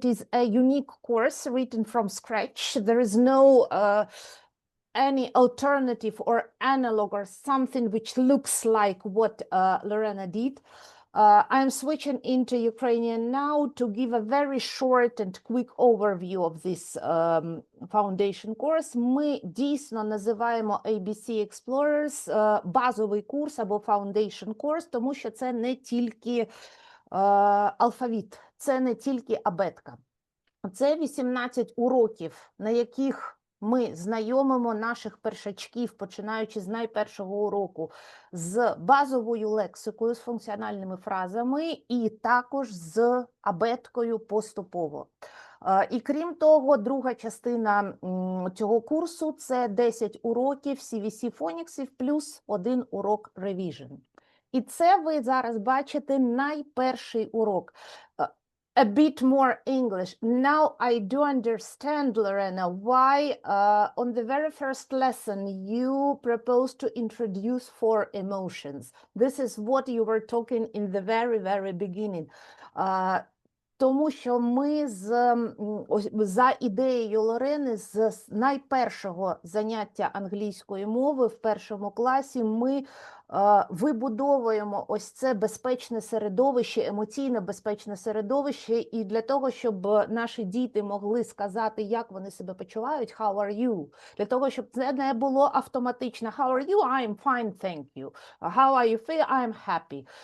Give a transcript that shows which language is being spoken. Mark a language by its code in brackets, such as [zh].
[en] It is a unique course written from scratch. There is no any alternative or analog or something which looks like what Lorena did. I'm switching into Ukrainian now to give a very short and quick overview of this foundation course. [uk] Ми дійсно називаємо ABC Explorers базовий курс або foundation course, тому що це не тільки алфавіт, це не тільки абетка. Це 18 уроків, на яких ми знайомимо наших першачків, починаючи з найпершого уроку, з базовою лексикою, з функціональними фразами і також з абеткою поступово. І крім того, друга частина цього курсу – це 10 уроків CVC фоніксів плюс 1 урок revision. І це ви зараз бачите найперший урок. [en] A bit more English. Now I do understand, Lorena, why on the very first lesson you proposed to introduce 4 emotions. This is what you were talking in the very, very beginning. [uk] Тому що ми за ідеєю Лорени з найпершого заняття англійської мови в першому класі ми вибудовуємо ось це безпечне середовище, емоційно безпечне середовище, і для того, щоб наші діти могли сказати, як вони себе почувають, [en] how are you, [uk] для того, щоб це не було автоматично, [en] how are you, I'm fine, thank you, how are you feel, I'm happy.